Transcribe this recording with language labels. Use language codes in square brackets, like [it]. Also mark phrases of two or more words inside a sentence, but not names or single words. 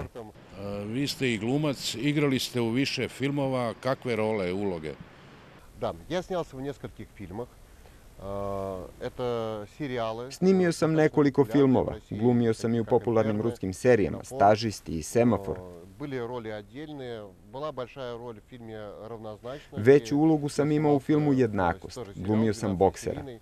[sr] Vi ste i glumac, igrali ste u više filmova, kakve role, uloge? [ru] Da, ja снялся в нескольких фильмах. [sr] Snimio sam nekoliko filmova, glumio sam i u popularnim ruskim serijama, Stažisti i Semafor. Veću ulogu sam imao u filmu Jednakost, glumio sam boksera.